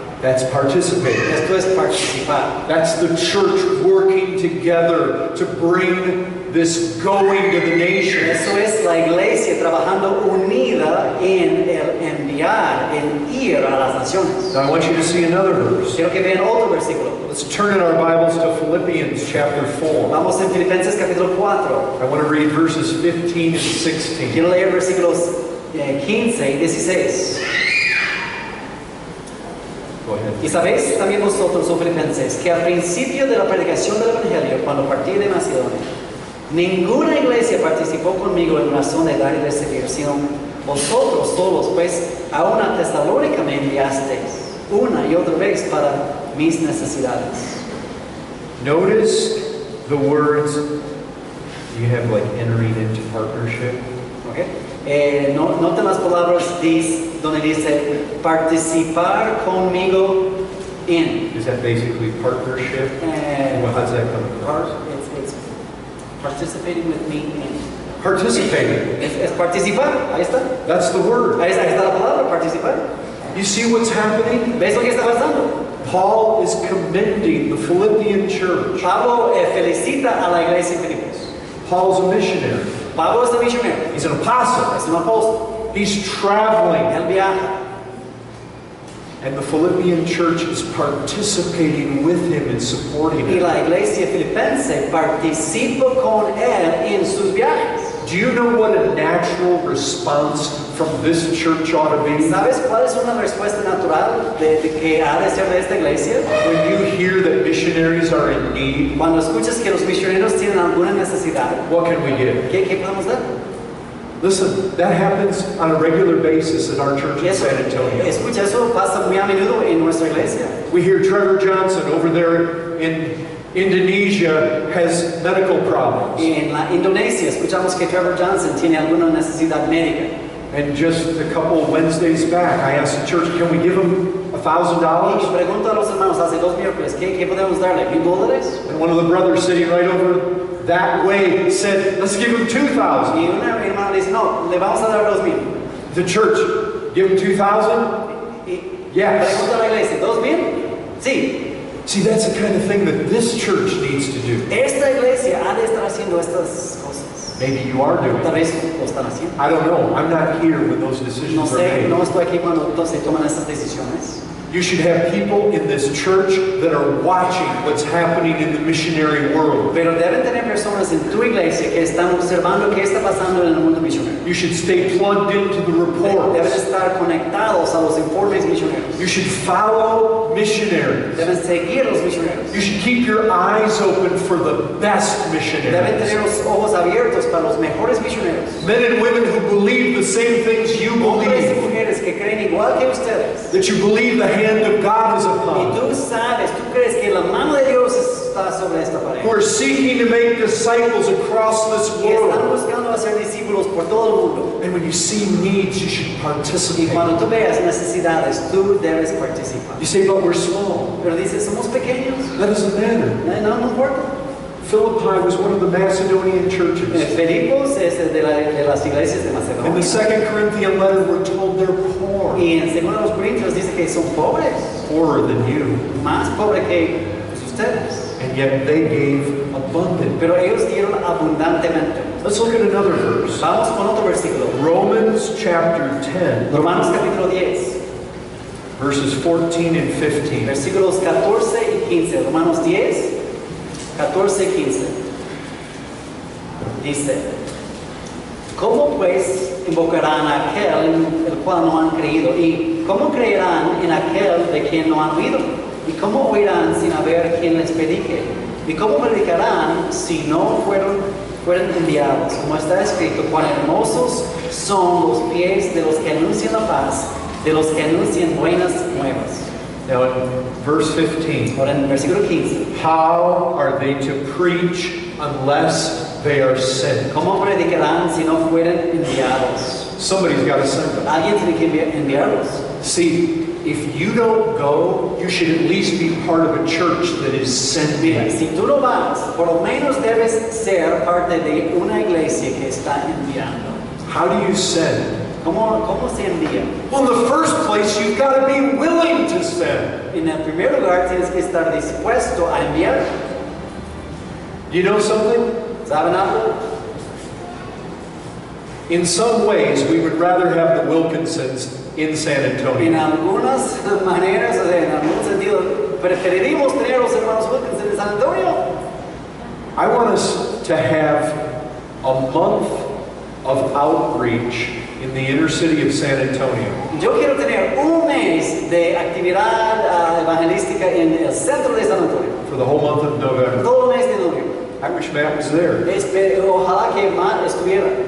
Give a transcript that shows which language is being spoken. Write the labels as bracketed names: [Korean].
[English] That's participating. [Spanish] Esto es participar. [English] That's the church working together to bring this going to the nations. [Spanish] Eso es la iglesia trabajando unida en el enviar, en ir a las naciones. [English] Now I want you to see another verse. [Spanish] Quiero que vean otro versículo. [English] Let's turn in our Bibles to Philippians chapter 4. [Spanish] Vamos en Filipenses capítulo 4. [English] I want to read verses 15 and 16. [Spanish] Quiero leer versículos 15 y 16. [English] Go ahead. [Spanish] Y sabéis también vosotros, oh Filipenses, que al principio de la predicación del Evangelio, cuando partí de Macedonia, ninguna iglesia participó conmigo en razón de dar y recibir, sino vosotros solos, pues aún a Tesalónica me enviasteis una y otra vez para mis necesidades. [English] Notice the words you have like entering into partnership. ¿Okay? [Spanish] Noten las palabras donde dice participar conmigo en. [English] Is that basically partnership? Well, how does that come across? It's participating with me in. Participating. [Spanish] Es participar, ahí está. [English] That's the word. [Spanish] Ahí está la palabra, participar. [English] You see what's happening? [Spanish] ¿Ves lo que está pasando? [English] Paul is commending the Philippian church. [Spanish] Pablo felicita a la iglesia en Filipos. [English] Paul's a missionary. [Spanish] Pablo es un misionero, [English] He's an apostle. [Spanish] es un apóstol. [English] He's traveling. [Spanish] Él viaja. [English] And the Philippian church is participating with him and supporting [Spanish] Y [English] him. [Spanish] la iglesia filipense participa con él en sus viajes. [English] Do you know what a natural response from this church ought to be? [Spanish] ¿Sabes cuál es una respuesta natural de que ha de ser de esta iglesia? [English] When you hear that missionaries are in need, [Spanish] Cuando escuchas que los misioneros tienen alguna necesidad, [English] what can we give? [Spanish] ¿qué podemos dar? [English] Listen, that happens on a regular basis at our church in [Spanish] Eso, [English] San Antonio. [Spanish] escucha, eso pasa muy a menudo en nuestra iglesia. [English] We hear Trevor Johnson over there in Indonesia has medical problems. [Spanish] En la Indonesia escuchamos que Trevor Johnson tiene alguna necesidad médica. [English] And just a couple of Wednesdays back, I asked the church, can we give him [Spanish] Y [English] $1,000? [Spanish] pregunto a los hermanos hace 2 miércoles, ¿qué podemos darle? $1,000? [English] And one of the brothers sitting right over that way said, let's give him $2,000. [Spanish] Y un hermano dice, no, le vamos a dar 2,000. [English] The church, give him $2,000? [Spanish] Y [English] Yes. [Spanish] pregunta a la iglesia, ¿2,000? Sí. [English] See, that's the kind of thing that this church needs to do. [Spanish] Esta iglesia ha de estar haciendo estas cosas. [English] Maybe you are doing [Spanish] Tal [English] it. [Spanish] vez lo están haciendo. [English] I don't know. I'm not here when those [Spanish] No [English] decisions are [Spanish] sé, no [English] made. [Spanish] estoy aquí cuando se toman estas decisiones. [English] You should have people in this church that are watching what's happening in the missionary world. [Spanish] Pero deben tener personas en tu iglesia que están observando qué está pasando en el mundo misionero. [English] You should stay plugged into the [Spanish] Deben [English] reports. [Spanish] estar conectados a los informes misioneros. [English] You should follow missionaries. [Spanish] Deben seguir los misioneros. [English] You should keep your eyes open for the best [Spanish] Deben tener [English] missionaries. [Spanish] los ojos abiertos para los mejores misioneros. [English] Men and women who believe the same things you [Spanish] Hombres y [English] believe. [Spanish] mujeres que creen igual que ustedes. [English] That you believe the hand of God is [Spanish] Y [English] upon. [Spanish] tú sabes, tú crees que la mano de Dios está sobre esta pared. [English] who are seeking to make disciples across this [Spanish] Y están [English] world. [Spanish] buscando hacer discípulos por todo el mundo. [English] And when you see needs, you should [Spanish] Y [English] participate. [Spanish] cuando tú veas necesidades, tú debes participar. [English] You say, but we're small. [Spanish] Pero dices, somos pequeños. [English] That doesn't matter. [Spanish] No importa. [English] Philippi was one of the Macedonian churches. [Spanish] Filipos es de las iglesias de [English] In the [Spanish] Macedonia. [English] 2 Corinthian letter, we're told they're poor. [Spanish] Y en 2 Corintios dice que son pobres. [English] Poorer than you. [Spanish] Más pobres que ustedes. [English] And yet they gave abundantly. [Spanish] Pero ellos dieron abundantemente. [English] Let's look at another verse. [Spanish] Vamos con otro versículo. [English] Romans chapter 10, [Spanish] Romanos capítulo 10, [English] verses 14 and 15. [Spanish] versículos 14 y 15. Romanos 10, 14 y 15. Dice, ¿cómo pues invocarán a aquel en el cual no han creído? ¿Y cómo creerán en aquel de quien no han oído? ¿Y cómo oirán sin haber quien les predique? ¿Y cómo predicarán si no fueron enviados? Como está escrito, cuán hermosos son los pies de los que anuncian la paz, de los que anuncian buenas nuevas. [English] Now in verse 15, [Spanish] Ahora en el versículo 15, [English] how are they to preach unless they are sent? [Spanish] ¿cómo predicarán si no fueran enviados? [English] Somebody's got to send them. [Spanish] Alguien tiene que enviarlos. [English] See, if you don't go, you should at least be part of a church that is [Spanish] Mira, [English] sending. [Spanish] si tú no vas, por lo menos debes ser parte de una iglesia que está enviando. [English] How do you send? [Spanish] ¿Cómo se envía? [English] Well, in the first place, you've got to be willing to send. [Spanish] En el primer lugar tienes que estar dispuesto a enviar. [English] You know something? [Spanish] ¿Saben algo? [English] In some ways, we would rather have the Wilkinsons in San [Spanish] En [English] Antonio. [Spanish] algunas maneras, o sea, en algún sentido, preferiríamos tener a los hermanos Wilkins en San Antonio. [English] I want us to have a month of outreach in the inner city of San Antonio. [Spanish] Yo quiero tener un mes de actividad evangelística en el centro de San Antonio. [English] For the whole month of November. [Spanish] Todo el mes de noviembre. [English] I wish Matt was there. [Spanish] Ojalá que Matt estuviera.